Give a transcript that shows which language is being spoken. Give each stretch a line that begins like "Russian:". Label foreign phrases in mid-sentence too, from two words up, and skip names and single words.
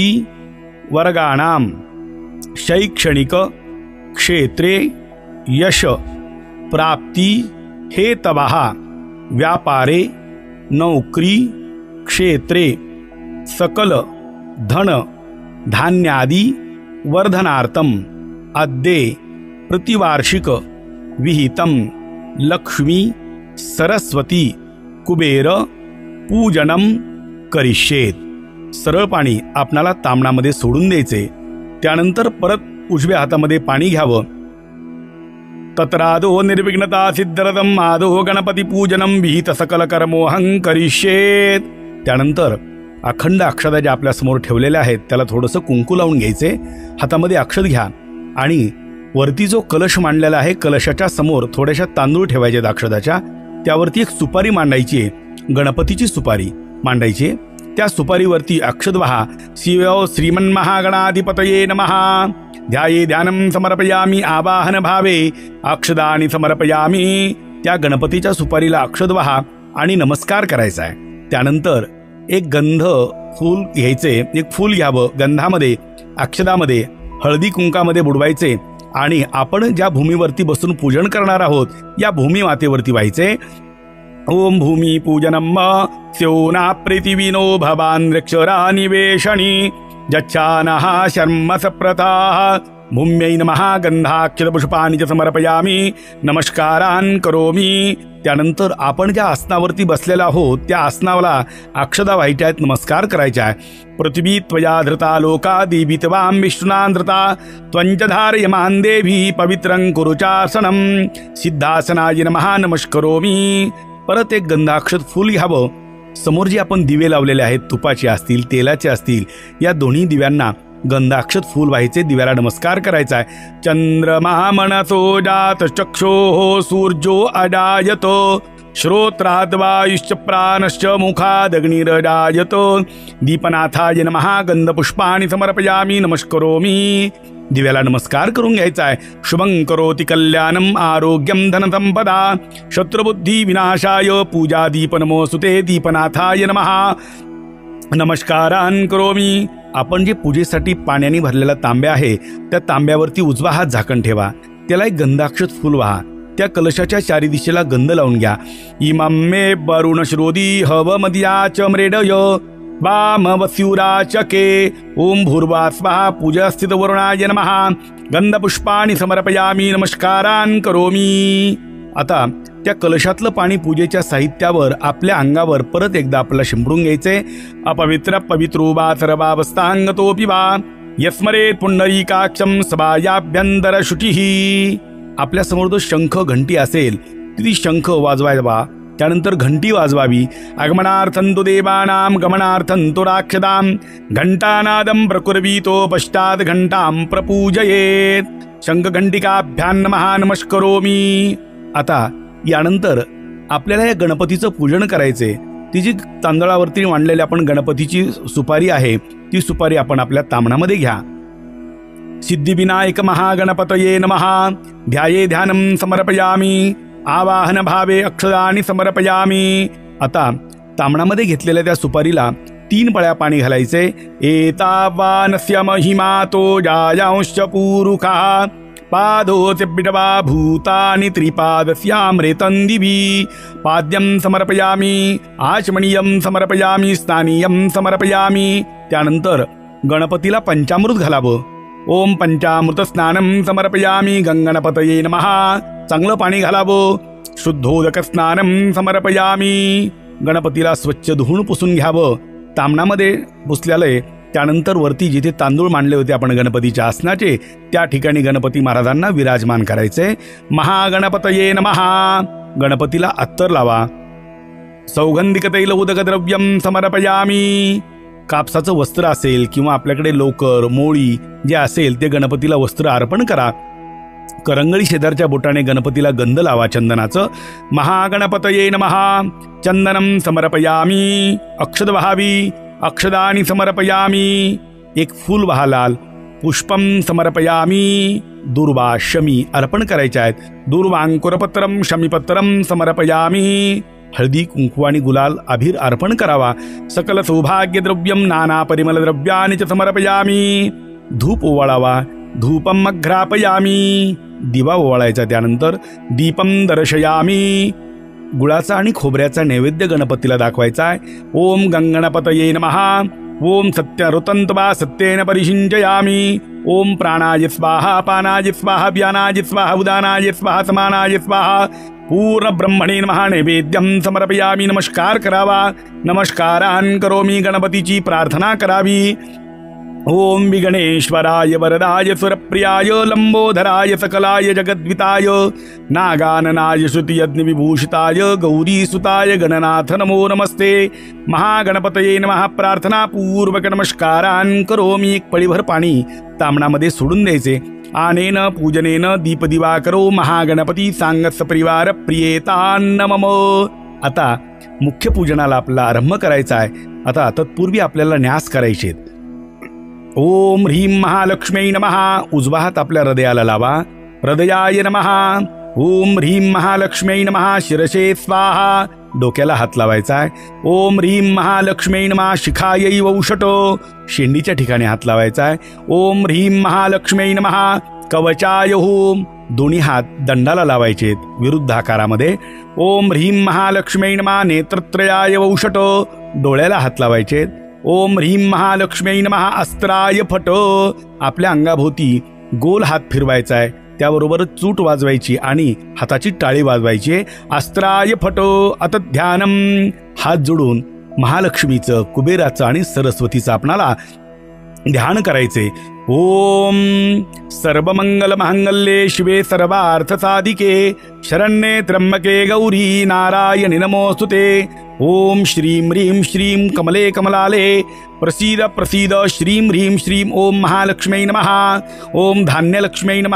Sanskrit: वर्गाणां शैक्षणिक क्षेत्रे यश प्राप्ति हेतवः व्यापारे नौकरी क्षेत्रे सकल धन धान्यादि वर्धनार्थम अद्ये प्रतिवार्षिक विहितम लक्ष्मी सरस्वती कुबेर पूजनम करिष्येत।
Marathi: सरळ पाणी आपणाला तामणामध्ये सोडून द्यायचे। त्यानंतर परत उजव्या हातामध्ये पाणी घ्यावं।
Sanskrit: तत्रादो निर्विघ्नता सिद्धरथम आदो गणपती पूजनम विहित सकल कर्मोहं करिष्येत।
Marathi: त्यानंतर अखंड अक्षता ज्या आपल्या समोर ठेवलेल्या आहेत त्याला थोडंसं कुंकू लावून घ्यायचे। हातामध्ये अक्षत घ्या आणि वरती जो कलश मांडलेला आहे कलशाच्या समोर थोड्याशा तांदूळ ठेवायचे अक्षताच्या, त्यावरती एक सुपारी मांडायची, गणपतीची सुपारी मांडायची। त्या सुपारीवरती अक्षत वहा
Sanskrit: शिव श्रीमन्महागणाधिपतये नमः ध्याये ध्यानं समर्पयामि आवाहन भावे अक्षदानि समर्पयामि।
Marathi: त्या गणपतीच्या सुपारीला अक्षत वहा आणि नमस्कार करायचा आहे। त्यानंतर एक गंध फूल घ्यायचे, एक फूल घ्यावं, गंधामध्ये अक्षदामध्ये हळदी कुंकामध्ये बुडवायचे आणि आपण ज्या भूमीवरती बसून पूजन करणार आहोत या भूमी मातेवरती व्हायचे।
Sanskrit: ओम भूमी पूजनम स्योना प्रीतिविनो भवान वृक्षरा निवेशनी जच्छानः शर्म सप्रताः भूम्यै नमः गंधाक्षत पुष्पाणि च समर्पयामि नमस्कारान् करोमि।
Marathi: त्यानंतर आपण ज्या आसनावरती बसलेला आहोत त्या आसनाला अक्षदा व्हायच्या आहेत, नमस्कार करायचा आहे।
Sanskrit: पृथ्वी त्वया धृता लोका देवी त्वां विष्णुना धृता त्वञ्च धारयमान देवी पवित्रं कुरु चासनं सिद्धासनाय नमः नमस्करोमि।
Marathi: परत एक गंधाक्षत फूल घ्यावं। समोर जे आपण दिवे लावलेले आहेत तुपाचे असतील तेलाचे असतील या दोन्ही दिव्यांना गंधाक्षत फूल व्हायचे, दिव्याला नमस्कार करायचा आहे।
Sanskrit: चंद्रमा मनसो जात चक्षोः सूर्यो अजायत श्रोत्राद् वायुश्च प्राणश्च मुखादग्निरजायत दीपनाथाय नमः गंधपुष्पाणि समर्पयामि नमस्करोमि।
Marathi: दिव्याला नमस्कार करून घ्यायचा आहे।
Sanskrit: शुभं करोति कल्याणम आरोग्यम धनसंपदा शत्रुबुद्धी विनाशाय पूजा दीप नमोस्तुते दीपनाथाय नमः नमस्कारान् करोमि।
Marathi: आपण जे पूजेसाठी पाण्याने भरलेला तांब्या आहे त्या तांब्यावरती उजवा हात झाकण ठेवा, त्याला एक गंधाक्षत फूल व्हा, त्या कलशाच्या चारी दिशेला गंध लावून घ्या।
Sanskrit: इमं मे वरुण श्रोदी हवमदिया च मृडय वामवस्युराचके ओम भूर्वा स्वाहा पूजा स्थित वरुणाय नमः गंधपुष्पाणि समर्पयामि नमस्कारान् करोमि।
Marathi: आता त्या कलशातलं पाणी पूजेच्या साहित्यावर आपल्या अंगावर परत एकदा आपल्याला शिंपडून घ्यायचे।
Sanskrit: अपवित्र पवित्रो वा सर्वावस्थांगतोऽपि वा यस्मरेत् पुंडरीकाक्षं सभायाभ्यंतर शुचिः।
Marathi: आपल्या समोर जो शंख घंटी असेल ती शंख वाजवावा, त्यानंतर घंटी वाजवावी।
Sanskrit: आगमनार्थं तु देवानां गमनार्थं तु राक्षदां घंटानादं प्रकुर्वीतो पश्चात् घंटां प्रपूजयेत् शंख घंटिकाभ्यां नमः नमस्करोमि।
Marathi: आता यानंतर आपल्याला या गणपतीचं पूजन करायचे। ती जी तांदळावरती मांडलेली आपण गणपतीची सुपारी आहे ती सुपारी आपण आपल्या तामणामध्ये घ्या।
Sanskrit: सिद्धिविनायक महागणपतये नमः ध्याये ध्यानं समर्पयामि आवाहन भावे अक्षदानि समर्पयामि।
Marathi: आता तामणामध्ये घेतलेल्या त्या सुपारीला 3 पळ्या पाणी घालायचे।
Sanskrit: एतावानस्य महिमा तो जायांश्च पूरुखः पादोऽस्य पिटवा भूतानि त्रिपादस्यामृतं दिवि पाद्यं समर्पयामि आचमनीयं समर्पयामि स्थानीयं समर्पयामि।
Marathi: त्यानंतर गणपतीला पंचामृत घालावं।
Sanskrit: ओम पंचामृत स्नानं समर्पयामि गंगणपतये नमः
Marathi: चांगलं पाणी घालावं।
Sanskrit: शुद्धोदक स्नानं समर्पयामि
Marathi: गणपतीला स्वच्छ धुवून पुसून घ्यावं। ताम्हणामध्ये पुसलेलं आहे. त्यानंतर वरती जिथे तांदूळ मांडले होते आपण गणपतीच्या आसनाचे, त्या ठिकाणी गणपती महाराजांना विराजमान करायचे.
Sanskrit: महागणपतये नमः.
Marathi: गणपतीला अत्तर लावा.
Sanskrit: सौगंधिक तैल उदक द्रव्यम समर्पयामी.
Marathi: कापसाचं वस्त्र असेल किंवा आपल्याकडे लोकर मोळी जे असेल ते गणपतीला वस्त्र अर्पण करा. करंगळी शेजारच्या बोटाने गणपतीला गंध लावा चंदनाचं.
Sanskrit: महागणपतये नमः. चंदनम समर्पयामी.
Marathi: अक्षत वहावी.
Sanskrit: अक्षदानी समर्पयामी.
Marathi: एक फूल वहा लाल.
Sanskrit: पुष्पम समर्पयामी.
Marathi: दुर्वा शमी अर्पण करायच्या आहेत.
Sanskrit: दुर्वांकुरपत्रम शमीपत्रम समर्पयामी.
Marathi: हळदी कुंकू आणि गुलाल अभिर अर्पण करावा.
Sanskrit: सकल सौभाग्य द्रव्यम नाना परिमल द्रव्यानि च समर्पयामी.
Marathi: धूप ओवाळावा.
Sanskrit: धूपम अघ्रापयामी.
Marathi: दिवा ओवाळायचा.
Sanskrit: त्यानंतर दीपम दर्शयामी.
Marathi: गुळाचा आणि खोबऱ्याचा नैवेद्य गणपतीला दाखवायचा आहे.
Sanskrit: ओम गंगणपतये नमः. ओम सत्यऋतंत्वा सत्येन परिषिंचयामी. ओम प्राणाय स्वाहा. पानाय स्वाहा. व्यानाय स्वाहा. उदानाय स्वाहा. समानाय स्वाहा. पूर्ण ब्रह्मणे नमः. नैवेद्यम समर्पयामी.
Marathi: नमस्कार करावा.
Sanskrit: नमस्कारान करोमी.
Marathi: गणपतीची प्रार्थना करावी.
Sanskrit: ओम विघ्नेश्वराय वरदाय सुरप्रियाय लंबोधराय सकलाय जगद्विताय नागाननाय श्रुतियज्ञ विभूषिताय गौरीसुताय गणनाथ नमो नमस्ते. महागणपतये नमः. प्रार्थना पूर्वक नमस्कारान करोमी.
Marathi: एक पळीभर पाणी ताम्हणामध्ये सोडून द्यायचे.
Sanskrit: आनेन पूजनेन दीपदिवा करो महागणपती सांगत परिवार प्रियेतान्न मम.
Marathi: आता मुख्य पूजनाला आपला आरंभ करायचा आहे. आता तत्पूर्वी आपल्याला न्यास करायचे.
Sanskrit: ओम ह्रीं महालक्ष्म्यै नमः.
Marathi: उजवा हात आपल्या हृदयाला लावा.
Sanskrit: हृदयाय नमः. ओम ह्रीं महालक्ष्म्यै नमः. शिरसे स्वाहा.
Marathi: डोक्याला हात लावायचा आहे.
Sanskrit: ओम ह्रीं महालक्ष्म्यै नमः. शिखायै वौषटो.
Marathi: शेंडीच्या ठिकाणी हात लावायचा आहे.
Sanskrit: ओम ह्रीं महालक्ष्म्यै नमः. कवचाय होम.
Marathi: दोन्ही हात दंडाला लावायचे विरुद्ध आकारामध्ये.
Sanskrit: ओम ह्रीं महालक्ष्म्यै नमः. नेत्रत्रयाय वौषटो.
Marathi: डोळ्याला हात लावायचे.
Sanskrit: ओम ह्रीं महालक्ष्म्यै नमः. अस्त्राय फट.
Marathi: आपल्या अंगाभोवती गोल हात फिरवायचा आहे. त्याबरोबर चूट वाजवायची आणि हाताची टाळी वाजवायची.
Sanskrit: अस्त्राय फट. अत ध्यानम.
Marathi: हात जोडून महालक्ष्मीचं, कुबेराचं आणि सरस्वतीचं आपणाला ध्यान करायचे.
Sanskrit: ओम सर्वमंगल मांगल्ये शिवे सर्वार्थ साधिके शरण्ये त्र्यंबके गौरी नारायणी नमोस्तुते. ओम श्रीं ह्रीं श्रीं कमले कमलाले प्रसीद प्रसीद. श्रीं ह्रीं श्रीं. ओम महालक्ष्म्यै नमः. ओम धान्यलक्ष्म्यै नमः.